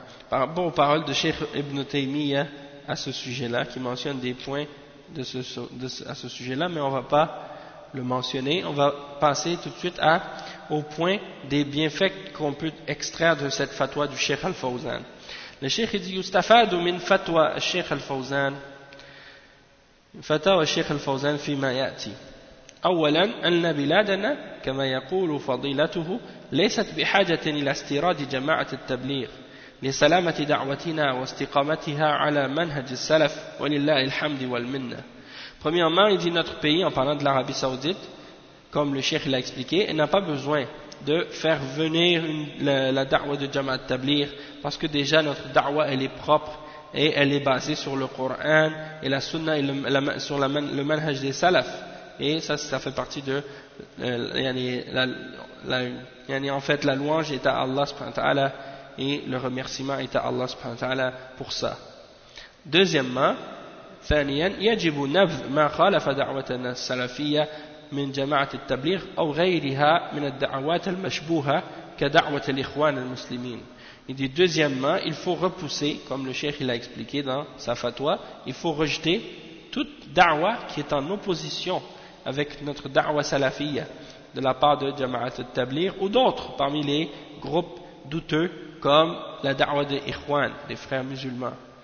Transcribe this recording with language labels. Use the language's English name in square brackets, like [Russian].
[French] Par rapport aux paroles de Cheikh Ibn Taymiyyah à ce sujet-là, qui mentionne des points à ce sujet-là, mais on ne va pas le mentionner. On va passer tout de suite au point des bienfaits qu'on peut extraire de cette fatwa du Cheikh Al-Fawzan. Le Cheikh dit [Arabic] « Yustafadu min fatwa Cheikh Al-Fawzan » فتاوى الشيخ الفوزان فيما يأتي أولا أن بلادنا كما يقول فضيلته ليست بحاجة إلى استيراد جماعة التبليغ لسلامة دعوتنا واستقامتها على منهج السلف ولله الحمد والمنة. [French] Premièrement, il dit notre pays, en parlant de l'Arabie Saoudite, comme le Cheikh l'a expliqué, elle n'a pas besoin de faire venir la da'wa de jama'a tabligh, parce que déjà notre da'wa elle est propre et elle est basée sur le Coran et la Sunna et le manhaj des salaf, et ça fait partie de la louange est à Allah subhanahu wa ta'ala et le remerciement est à Allah subhanahu wa ta'ala pour ça. Deuxièmement, [Arabic] ثانيًا يجب نبذ ما خالف دعوتنا السلفية من جماعة التبليغ أو غيرها من الدعوات المشبوهة كدعوة الإخوان المسلمين. [French] Il dit deuxièmement, il faut repousser, comme le cheikh l'a expliqué dans sa fatwa, il faut rejeter toute da'wa qui est en opposition avec notre da'wa salafiyya de la part de Jama'at al-Tablir ou d'autres parmi les groupes douteux comme la da'wa de Ikhwan, les frères musulmans.